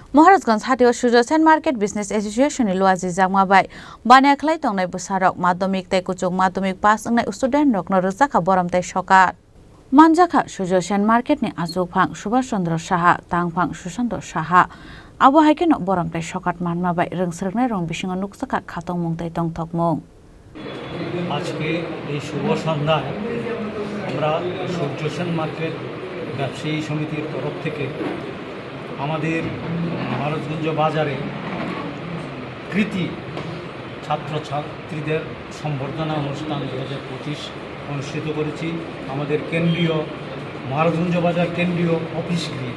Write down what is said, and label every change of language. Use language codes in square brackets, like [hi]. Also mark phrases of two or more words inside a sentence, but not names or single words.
[trp] महाराजगंज हाथियाव सुजसेन मार्केट बिजनेस एसोसिएशन नि लुआजि जांमाबाय बानाय खलाय तंनाय बोसारक माध्यमिक तै कुचुक माध्यमिक पास अंनाय स्टुडेन्ट रकनो रजाखा बरमतै सकात मानजाखा सुजसेन मार्केट नि आजुफां सुभाष चंद्र साहा तांफां सुशांत साहा आबो हाइकेनो बरमतै सकात मानमाबाय रोंसरनाय रं बिसिङाव नुकसाखा खातং मुंतै तंथकमुं [bn] আজকে এই শুভ সন্ধ্যায় আমরা সূর্যসেন মার্কেট ব্যবসায়ী সমিতির তরফ থেকে আমাদের মহারাজগঞ্জ বাজারে কৃতি ছাত্রছাত্রীদের সম্বর্ধনা অনুষ্ঠান 2025 অনুষ্ঠিত করেছি আমাদের কেন্দ্রীয় মহারাজগঞ্জ বাজার কেন্দ্রীয় অফিস গৃহে।